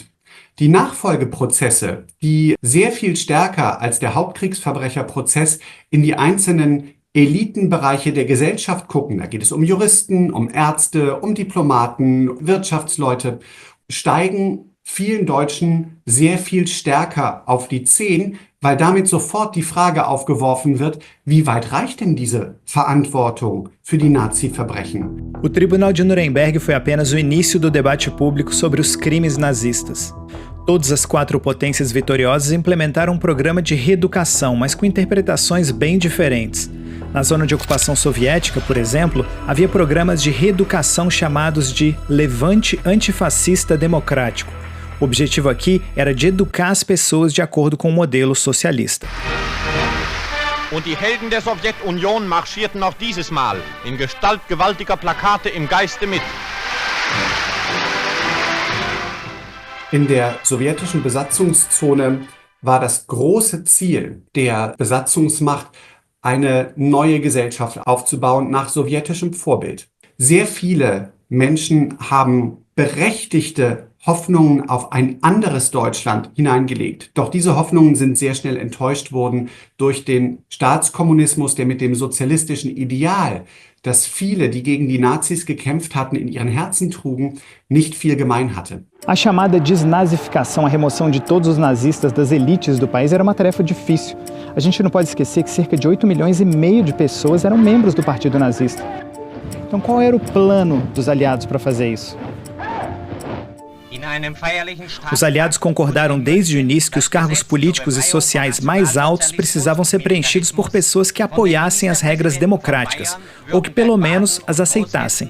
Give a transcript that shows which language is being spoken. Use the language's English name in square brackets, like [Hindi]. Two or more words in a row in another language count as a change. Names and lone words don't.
[German] Die Nachfolgeprozesse, die sehr viel stärker als der Hauptkriegsverbrecherprozess in die einzelnen Elitenbereiche der Gesellschaft gucken, da geht es um Juristen, um Ärzte, um Diplomaten, Wirtschaftsleute, steigen vielen Deutschen sehr viel stärker auf die Zehen, weil damit sofort die Frage aufgeworfen wird, wie weit reicht denn diese Verantwortung für die Nazi-Verbrechen? [Portuguese] O Tribunal de Nuremberg foi apenas o início do debate público sobre os crimes nazistas. Todas as 4 potências vitoriosas implementaram um programa de reeducação, mas com interpretações bem diferentes. Na zona de ocupação soviética, por exemplo, havia programas de reeducação chamados de Levante Antifascista Democrático. O objetivo aqui era de educar as pessoas de acordo com o modelo socialista. [German] Und die Helden der Sowjetunion marschierten auch dieses Mal in Gestalt gewaltiger Plakate im Geiste mit. In der sowjetischen Besatzungszone war das große Ziel der Besatzungsmacht, eine neue Gesellschaft aufzubauen nach sowjetischem Vorbild. Sehr viele Menschen haben berechtigte Hoffnungen auf ein anderes Deutschland hineingelegt. Doch diese Hoffnungen sind sehr schnell enttäuscht worden durch den Staatskommunismus, der mit dem sozialistischen Ideal, das viele, die gegen die Nazis gekämpft hatten, in ihren Herzen trugen, nicht viel gemein hatte. [Portuguese] A chamada desnazificação, a remoção de todos os nazistas das elites do país, era uma tarefa difícil. A gente não pode esquecer que cerca de 8,5 milhões de pessoas eram membros do Partido Nazista. Então, qual era o plano dos aliados para fazer isso? Os aliados concordaram desde o início que os cargos políticos e sociais mais altos precisavam ser preenchidos por pessoas que apoiassem as regras democráticas, ou que pelo menos as aceitassem.